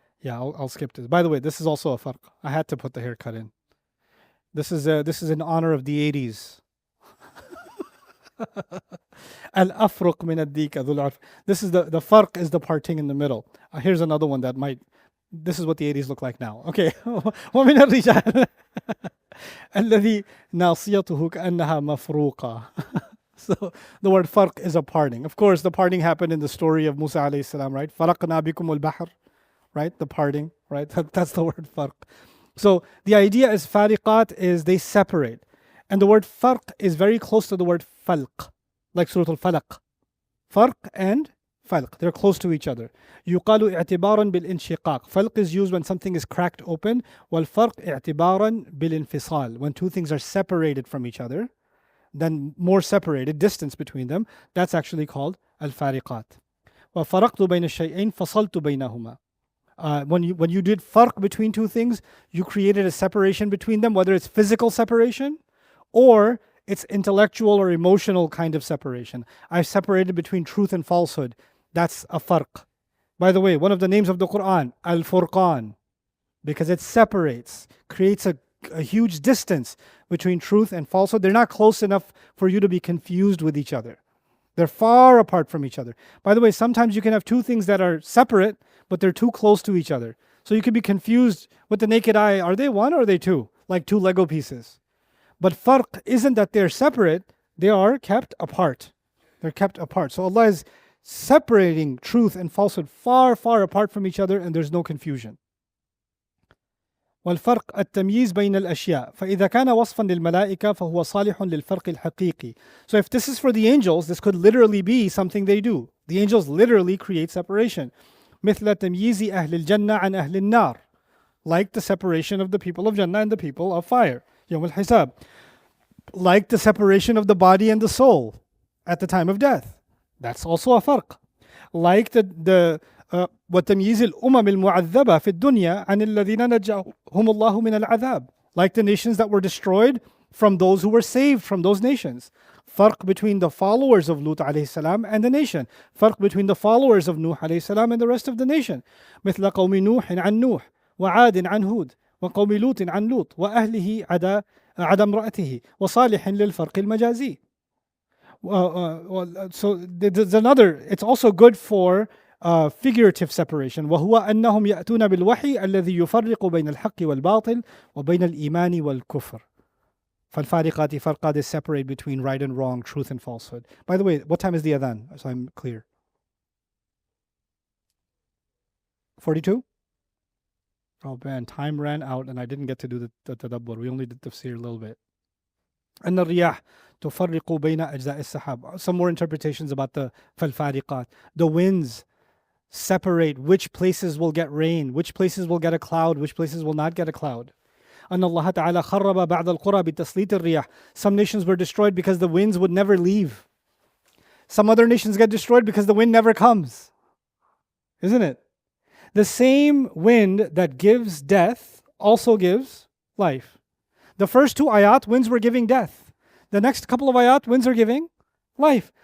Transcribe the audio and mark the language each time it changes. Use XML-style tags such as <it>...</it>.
<en>I'll skip this. By the way, this is also a farq. I had to put the haircut in. This is in honor of the 80s.</en> <ar>Al-afruq min ad-dika dhul arf.</ar> <en>This is the farq is the parting in the middle. Here's another one that might. This is what the 80s look like now. Okay.</en> <ar>ومن الرجال الذي ناصيته كأنها مفروقة.</ar> <en>So the word farq is a parting. Of course, the parting happened in the story of Musa alayhi salam, right?</en> <ar>فرقنا بكم البحر,</ar> <en>right? The parting, right? That's the word farq. So the idea is fariqat is they separate. And the word farq is very close to the word falq, like Surah Al-Falaq. Farq and falq, they're close to each other.</en> <ar>يقال اعتبارا بالانشقاق.</ar> <en>Falq is used when something is cracked open.</en> <ar>والفرق اعتبارا بالانفصال.</ar> <en>When two things are separated from each other, then more separated, distance between them, that's actually called al-fariqat.</en> <ar>وَفَرَقْتُ بَيْنَ الشَّيْئَيْنِ فَصَلْتُ بَيْنَهُمَا.</ar> <en>When you did farq between two things, you created a separation between them, whether it's physical separation or it's intellectual or emotional kind of separation. I've separated between truth and falsehood. That's a farq. By the way, one of the names of the Quran, Al-Furqan, because it separates, creates a huge distance between truth and falsehood. They're not close enough for you to be confused with each other. They're far apart from each other. By the way, sometimes you can have two things that are separate, but they're too close to each other. So you could be confused with the naked eye. Are they one or are they two? Like two Lego pieces. But farq isn't that they're separate, they are kept apart. They're kept apart. So Allah is separating truth and falsehood far, far apart from each other, and there's no confusion.</en> <ar>والفرق التمييز بين الأشياء فإذا كان وصفا للملائكة فهو صالح للفرق الحقيقي.</ar> <en>So if this is for the angels, this could literally be something they do. The angels literally create separation.</en> <ar>مثل تمييز أهل الجنة عن أهل النار.</ar> <en>Like the separation of the people of Jannah and the people of fire.</en> <ar>يوم الحساب.</ar> <en>Like the separation of the body and the soul at the time of death. That's also a farq. Like the</en> <ar>وتمييز الأمم المعذبة في الدنيا عن الذين نجاهم الله من العذاب.</ar> <en>Like the nations that were destroyed from those who were saved from those nations. Farq between the followers of Lut alayhi salam and the nation. Farq between the followers of Nuh alayhi salam and the rest of the nation.</en> <ar>مثل قوم نوح عن نوح وعاد عن هود وقوم لوط عن لوط وأهله عدا امرأته وصالح للفرق المجازي.</ar> <en>So there's another, it's also good for figurative separation.</en> <ar>وهو أنهم يأتون بالوحي الذي يفرق بين الحق والباطل وبين الإيمان والكفر. فالفارقات فرقا,</ar> <en>they separate between right and wrong, truth and falsehood. By the way, what time is the adhan? So I'm clear. 42? Oh man, time ran out and I didn't get to do the tadabbur. We only did tafsir a little bit.</en> <ar>أن الرياح تفرق بين أجزاء السحاب.</ar> <en>Some more interpretations about the فالفارقات. The winds separate which places will get rain, which places will get a cloud, which places will not get a cloud.</en> <ar>أن الله تعالى خرب بعض القرى بتسليط الرياح.</ar> <en>Some nations were destroyed because the winds would never leave. Some other nations get destroyed because the wind never comes. Isn't it? The same wind that gives death also gives life. The first two ayat, winds were giving death. The next couple of ayat, winds are giving life.</en>